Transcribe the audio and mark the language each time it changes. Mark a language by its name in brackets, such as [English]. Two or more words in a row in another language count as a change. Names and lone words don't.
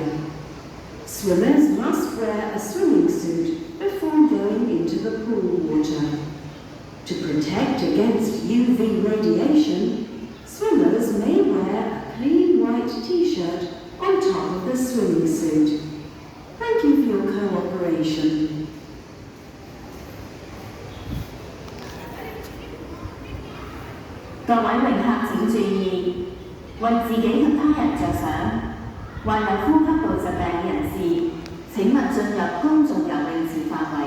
[English] Swimmers must wear a swimming suit before going into the pool water. To protect against UV radiation, swimmers may wear a clean white t-shirt on top of the swimming suit. Thank you for your cooperation. [Cantonese] 各位泳客請注意，為自己及他人着想，患有呼吸道疾病嘅人士，請勿進入公眾游泳池範圍。